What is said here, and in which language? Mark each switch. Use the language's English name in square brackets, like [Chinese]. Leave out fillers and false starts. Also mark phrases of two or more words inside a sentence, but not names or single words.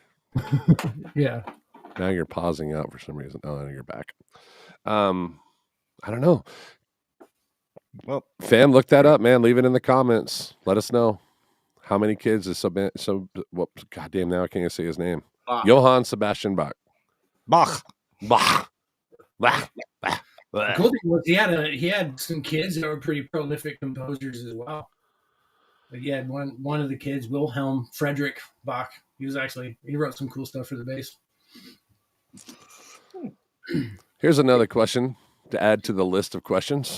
[English] Yeah. Now you're pausing out for some reason. Oh, now you're back. I don't know. Well, fam, look that up, man. Leave it in the comments. Let us know how many kids is what? Goddamn, now I can't say his name. Bach. Johann Sebastian Bach. Bach. Bach. Bach. The cool thing was he had some kids that were pretty prolific composers as well. Like he had one of the kids, Wilhelm Friedrich Bach. He wrote some cool stuff for the bass. Here's another question to add to the list of questions.